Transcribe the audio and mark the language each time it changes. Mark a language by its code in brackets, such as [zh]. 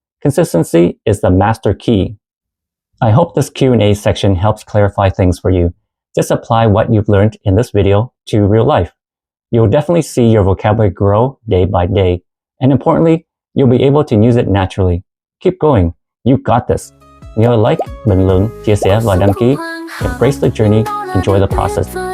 [en] Consistency is the master key. I hope this Q&A section helps clarify things for you. Just apply what you've learned in this video to real life. You'll definitely see your vocabulary grow day by day. And importantly, you'll be able to use it naturally. Keep going. You got this. [vi] Nhớ like, bình luận, chia sẻ và đăng ký. [en] Embrace the journey, enjoy the process.